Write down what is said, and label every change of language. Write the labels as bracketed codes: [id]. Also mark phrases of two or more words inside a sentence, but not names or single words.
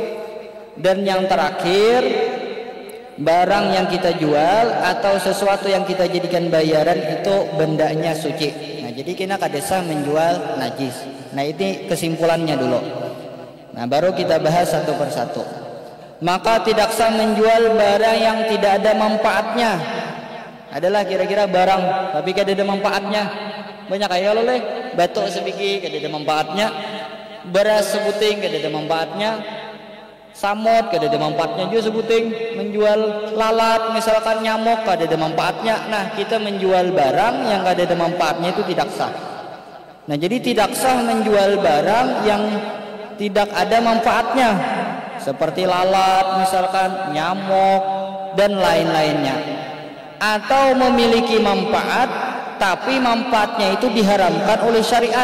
[id] Dan yang terakhir, barang yang kita jual atau sesuatu yang kita jadikan bayaran itu bendanya suci. Nah, jadi kita kada sah menjual najis. Nah, ini kesimpulannya dulu. Nah, baru kita bahas satu persatu. Maka tidak sah menjual barang yang tidak ada manfaatnya. [bjn] Adalah kira-kira barang tapi kada ada manfaatnya. Banyak kayak lo batuk sebiji kada ada manfaatnya, beras sebuting kada ada manfaatnya, samot kada ada manfaatnya juga sebuting. Menjual lalat misalkan nyamuk kada ada manfaatnya. [id] Nah, kita menjual barang yang kada ada manfaatnya itu tidak sah. Nah, jadi tidak sah menjual barang yang tidak ada manfaatnya, seperti lalat misalkan, nyamuk dan lain-lainnya. Atau memiliki manfaat tapi manfaatnya itu diharamkan oleh syariat.